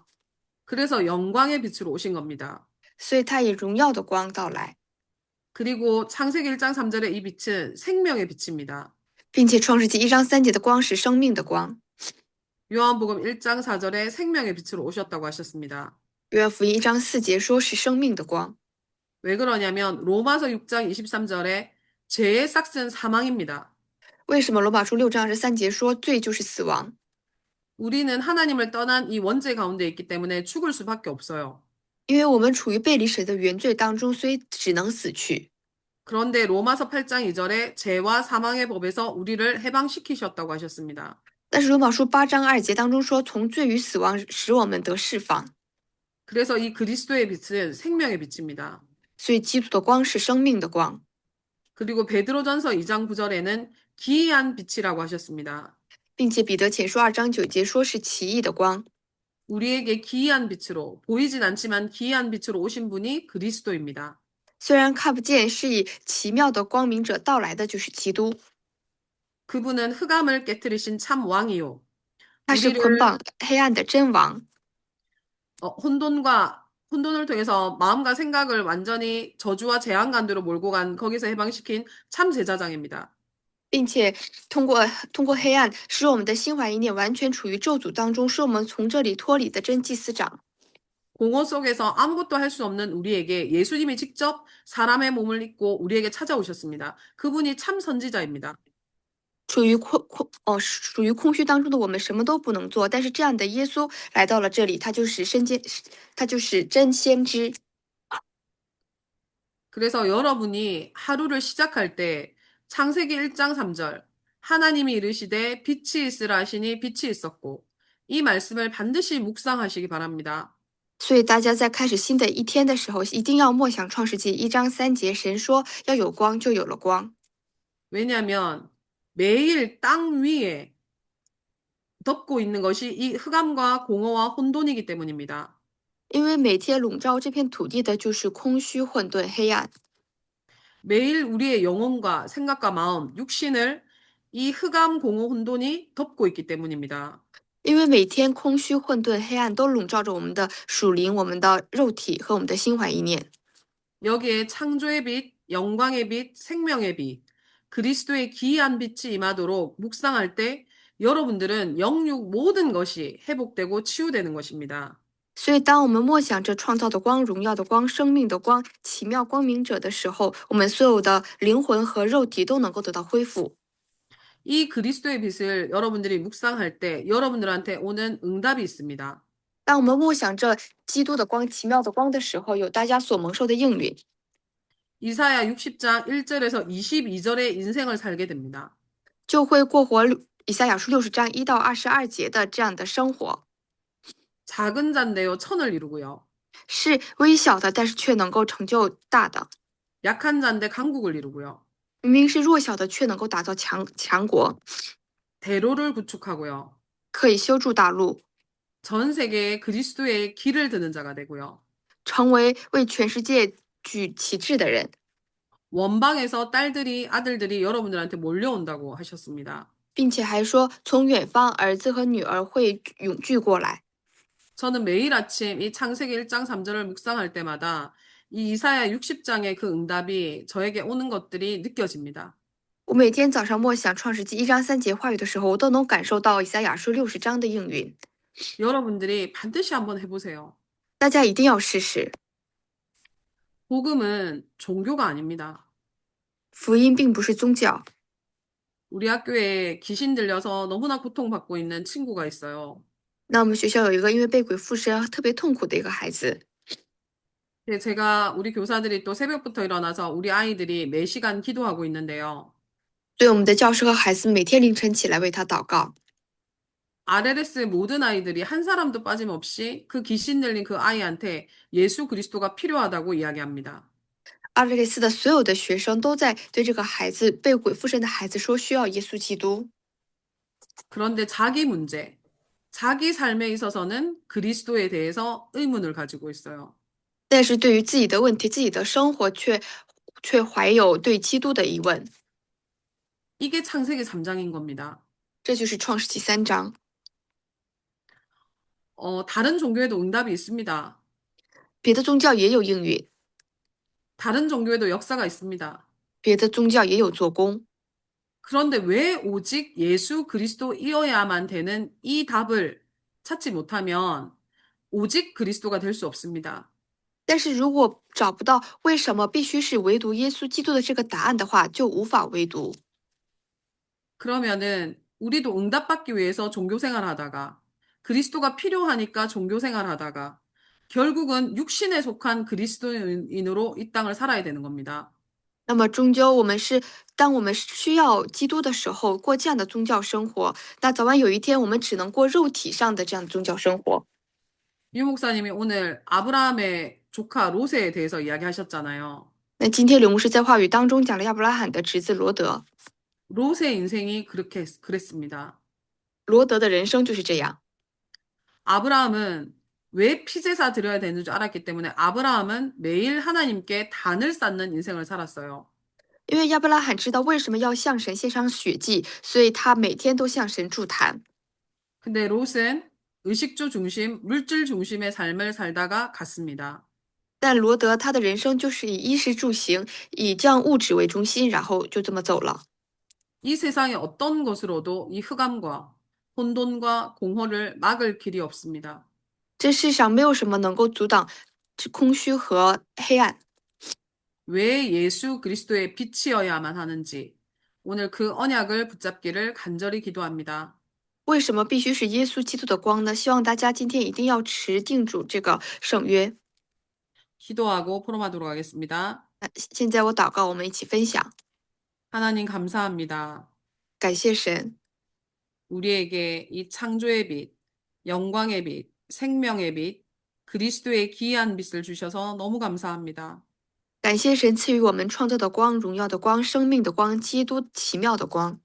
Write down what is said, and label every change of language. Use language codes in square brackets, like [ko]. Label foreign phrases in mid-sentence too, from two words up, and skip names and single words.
[ko] 그래서 영광의 빛으로 오신 겁니다. [zh] 所以他以荣耀的光到来， [ko] 그리고 창세기 1장 3절의 이 빛은 생명의 빛입니다. [zh] 并且创世纪1章3节的光是生命的光。 [ko] 요한복음 1장 4절에 생명의 빛으로 오셨다고 하셨습니다. [zh] 约翰福音1章4节说是生命的光。 [ko] 왜 그러냐면 로마서 6장 23절에 죄의 싹은 사망입니다. [zh] 为什么罗马书6章23节说罪就是死亡？ [ko] 우리는 하나님을 떠난 이 원죄 가운데 있기 때문에 죽을 수밖에 없어요. [zh] 因为我们处于背离神的原罪当中，所以只能死去。 [ko] 그런데 로마서 8장 2절에 죄와 사망의 법에서 우리를 해방시키셨다고 하셨습니다. [zh] 但是罗马书8章2节当中说，从罪与死亡使我们得释放， [ko] 그래서 이 그리스도의 빛은 생명의 빛입니다. [zh] 所以基督的光是生命的光， [ko] 그리고 베드로전서 2장 9절에는 기이한 빛이라고 하셨습니다. [zh] 并且彼得前书2章9节说是奇异的光。 [ko] 우리에게 기이한 빛으로 보이진 않지만 기이한 빛으로 오신 분이 그리스도입니다. [zh] 虽然看不见，是以奇妙的光明者到来的就是基督， [ko] 그분은 흑암을 깨뜨리신 참 왕이요. [zh] 他是 [ko] 우리를 [zh] 捆绑黑暗的真王， [ko] 혼돈을 통해서 마음과 생각을 완전히 저주와 재앙 가운데로 몰고 간 거기서 해방시킨 참 제사장입니다. [zh] 并且通过黑暗，使我们的心怀意念完全处于咒诅当中，使我们从这里脱离的真祭司长。 [ko] 공허 속에서 아무것도 할 수 없는 우리에게 예수님이 직접 사람의 몸을 입고 우리에게 찾아오셨습니다. 그분이 참 선지자입니다. [zh] 属于空虚当中的我们什么都不能做，但是这样的耶稣来到了这里，他就是真先知。 [ko] 그래서 여러분이 하루를 시작할 때 창세기 1장 3절 하나님이 이르시되 빛이 있으라 하시니 빛이 있었고 이 말씀을 반드시 묵상하시기 바랍니다. [zh] 所以大家在开始新的一天的时候，一定要默想创世纪1章3节，神说要有光，就有了光。 [ko] 왜냐하면 매일 땅 위에 덮고 있는 것이 이 흑암과 공허와 혼돈이기 때문입니다. [zh] 因为每天笼罩这片土地的就是空虚、混沌、黑暗。 [ko] 매일 우리의 영혼과 생각과 마음, 육신을 이 흑암, 공허, 혼돈이 덮고 있기 때문입니다. [zh] 因为每天空虚、混沌、黑暗都笼罩着我们的属灵、我们的肉体和我们的心怀意念。 [ko] 여기에 창조의 빛, 영광의 빛, 생명의 빛, 그리스도의 기이한 빛이 임하도록 묵상할 때 여러분들은 영육 모든 것이 회복되고 치유되는 것입니다. [zh] 所以，当我们默想着创造的光、荣耀的光、生命的光、奇妙光明者的时候，我们所有的灵魂和肉体都能够得到恢复。 [ko] 이 그리스도의 빛을 여러분들이 묵상할 때 여러분들한테 오는 응답이 있습니다. [zh] 当我们默想着基督的光、奇妙的光的时候，有大家所蒙受的应允， [ko] 이사야 60장 1절에서 22절의 인생을 살게 됩니다. [zh] 就会过活以赛亚书60章1到22节的这样的生活， [ko] 작은 잔데요 천을 이루고요. [zh] 是微小的，但是却能够成就大的； [ko] 약한 잔데 강국을 이루고요. [zh] 明明是弱小的，却能够打造强国， [ko] 대로를 구축하고요. [zh] 可以修筑大陆， [ko] 전 세계에 그리스도의 길을 드는 자가 되고요. [zh] 成为为全世界举旗帜的人， [ko] 원방에서 딸들이 아들들이 여러분들한테 몰려온다고 하셨습니다. [zh] 并且还说从远方儿子和女儿会涌聚过来。 [ko] 저는 매일 아침 이 창세기 1장 3절을 묵상할 때마다 이 이사야 60장의 그 응답이 저에게 오는 것들이 느껴집니다. [zh] 我每天早上默想创世纪1章3节话语的时候，我都能感受到以赛亚书60章的应允。 [ko] 여러분들이 반드시 한번 해보세요. [zh] 大家一定要试试， [ko] 복음은 종교가 아닙니다. [zh] 福音并不是宗教。 [ko] 우리 학교에 귀신 들려서 너무나 고통받고 있는 친구가 있어요. [zh] 那我们学校有一个因为被鬼附身特别痛苦的一个孩子， [ko] 제가 우리 교사들이 또 새벽부터 일어나서 우리 아이들이 매시간 기도하고 있는데요. [zh] 所以我们的教师和孩子每天凌晨起来为他祷告。 [ko] RLS 모든 아이들이 한 사람도 빠짐없이 그 귀신 들린 그 아이한테 예수 그리스도가 필요하다고 이야기합니다. [zh] 204 的所有的学生都在对这个孩子被鬼附身的孩子说需要耶稣基督， [ko] 그런데 자기 문제, 자기 삶에 있어서는 그리스도에 대해서 의문을 가지고 있어요. [zh] 但是对于自己的问题、自己的生活却怀有对基督的疑问。 [ko] 이게 창세기 3장인 겁니다. [zh] 这就是创世纪3章。 [ko] 다른 종교에도 응답이 있습니다. [zh] 别的宗教也有应允， [ko] 다른 종교에도 역사가 있습니다. [zh] 别的宗教也有做工， [ko] 그런데 왜 오직 예수 그리스도이어야만 되는 이 답을 찾지 못하면 오직 그리스도가 될 수 없습니다. [zh] 但是如果找不到为什么必须是唯独耶稣基督的这个答案的话，就无法唯独。 [ko] 그러면은 우리도 응답받기 위해서 종교 생활하다가 그리스도가 필요하니까 종교 생활하다가 결국은 육신에 속한 그리스도인으로 이 땅을 살아야 되는 겁니다. [zh] 那么终究当我们需要基督的时候，过这样的宗教生活，那早晚有一天我们只能过肉体上的这样的宗教生活。 [ko] 유 목사님이 오늘 아브라함의 조카 롯에 대해서 이야기하셨잖아요. [zh] 那今天刘牧师在话语当中讲了亚伯拉罕的侄子罗德， [ko] 롯의 인생이 그렇게 그랬습니다. [zh] 罗德的人生就是这样。 [ko] 아브라함은 왜 피제사 드려야 되는 줄 알았기 때문에 아브라함은 매일 하나님께 단을 쌓는 인생을 살았어요. [zh] 因为亚伯拉罕知道为什么要向神献上血祭，所以他每天都向神筑坛。 [ko] 근데 롯은 의식주 중심, 물질 중심의 삶을 살다가 갔습니다. [zh] 但罗德他的人生就是以衣食住行，以这样物质为中心，然后就这么走了。 [ko] 이 세상의 어떤 것으로도 이 흑암과 혼돈과 공허를 막을 길이 없습니다. [zh] 这世上没有什么能够阻挡这空虚和黑暗。 [ko] 왜 예수 그리스도의 빛이어야만 하는지 오늘 그 언약을 붙잡기를 간절히 기도합니다. [zh] 为什么必须是耶稣基督的光呢？希望大家今天一定要持定主这个圣约。 [ko] 기도하고 포럼하도록 하겠습니다. [zh] 现在我祷告，我们一起分享。 [ko] 하나님 감사합니다. [zh] 感谢神， [ko] 우리에게 이 창조의 빛, 영광의 빛, 생명의 빛, 그리스도의 귀한 빛을 주셔서 너무 감사합니다. [zh] 感谢神赐予我们创造的光、荣耀的光、生命的光、基督奇妙的光。